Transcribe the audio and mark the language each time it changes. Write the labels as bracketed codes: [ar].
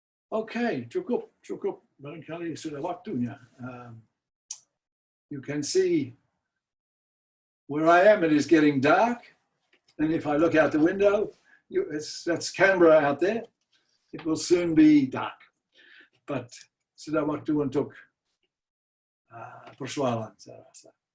[id] Oke, cukup. Barangkali sudah waktunya. [en] You can see where I am, it is getting dark. And if I look out the window, that's Canberra out there. It will soon be dark. [id] But sudah waktu untuk persoalan, saya rasa.